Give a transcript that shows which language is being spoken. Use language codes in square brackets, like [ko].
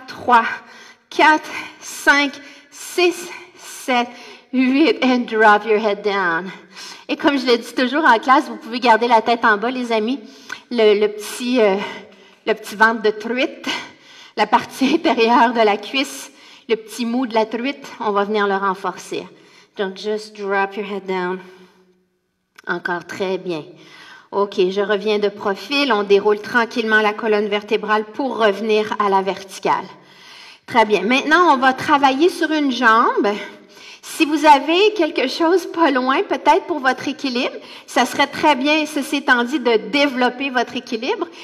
[en] 3, 4, 5, 6, 7, 8. And drop your head down. [fr] Et comme je le dis toujours en classe, vous pouvez garder la tête en bas, les amis. Le petit ventre de truite, la partie intérieure de la cuisse, le petit mou de la truite, on va venir le renforcer. Donc, [en] just drop your head down. [fr] Encore très bien. OK, je reviens de profil. On déroule tranquillement la colonne vertébrale pour revenir à la verticale. Très bien. Maintenant, on va travailler sur une jambe. Si vous avez quelque chose pas loin, peut-être pour votre équilibre, ça serait très bien, ceci étant dit, de développer votre équilibre.